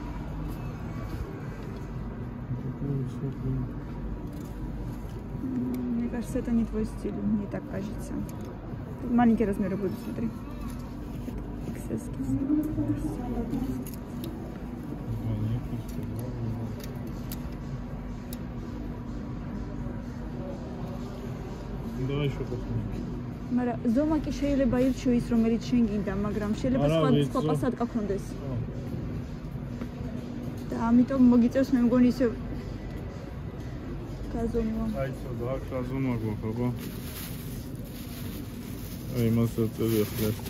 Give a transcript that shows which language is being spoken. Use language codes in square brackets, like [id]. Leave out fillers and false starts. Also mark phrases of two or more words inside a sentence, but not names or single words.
[ru] Мне кажется, это не твой стиль, мне так кажется. Маленькие размеры будут, смотри. XS. Давай еще посмотрим. [ka] მაგრამ ზომა კი შეიძლება ირჩიო ის რომელიც შენ გინდა, მაგრამ შეიძლება სხვა პასატკა ქონდეს. და ამიტომ მოგიწევს მე მგონი ისე გაზომა. აი ცოტა აქ გაზომა გვაქვს, აბა. აი მასა წელი ახლა.